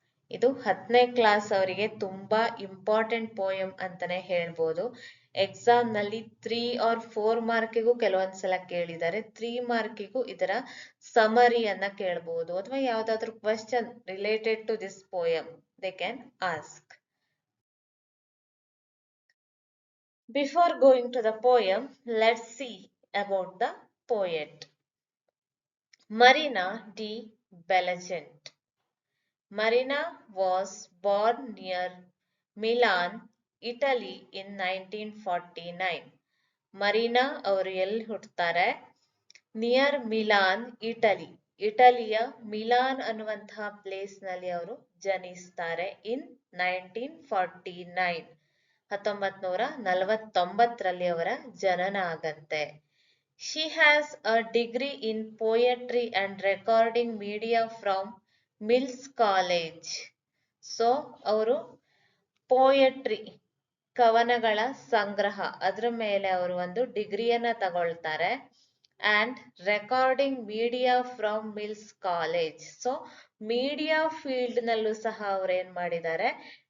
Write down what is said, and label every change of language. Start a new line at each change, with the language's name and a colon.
Kannada: ಇದು 10ನೇ ಕ್ಲಾಸ್ ಅವರಿಗೆ ತುಂಬಾ ಇಂಪಾರ್ಟೆಂಟ್ ಪೋಯಂ ಅಂತಾನೆ ಹೇಳ್ಬೋದು. ಎಕ್ಸಾಮ್ ನಲ್ಲಿ 3 or 4 ಮಾರ್ಕಿಗೂ ಕೆಲವೊಂದ್ಸಲ ಕೇಳಿದ್ದಾರೆ. 3 ಮಾರ್ಕಿಗೂ ಇದರ ಸಮರಿಯನ್ನ ಕೇಳಬಹುದು, ಅಥವಾ ಯಾವ್ದಾದ್ರು question
English: Related to this poem they can ask. Before going to the poem, let's see about the poet. Marina D. Bellicent. Marina was born near Milan, Italy in 1949.
Kannada: Marina ಅವರು ಎಲ್ಲಿ ಹುಟ್ಟುತ್ತಾರೆ?
English: Near Milan, Italy.
Kannada: ಇಟಲಿಯ Milan ಅನ್ನುವಂತಹ place ನಲ್ಲಿ ಅವರು ಜನಿಸ್ತಾರೆ ಇನ್ 1949. 1949ರಲ್ಲಿ ಅವರ ಜನನ ಆಗತ್ತೆ.
English: She has a degree in poetry and recording media from Mills College.
Kannada: So ಅವರು ಪೋಯಟ್ರಿ, ಕವನಗಳ ಸಂಗ್ರಹ, ಅದ್ರ ಮೇಲೆ ಅವರು ಒಂದು ಡಿಗ್ರಿಯನ್ನ ತಗೊಳ್ತಾರೆ.
English: And recording media from Mills College.
Kannada: So media field ನಲ್ಲೂ ಸಹ ಅವ್ರು ಏನ್ ಮಾಡಿದ್ದಾರೆ,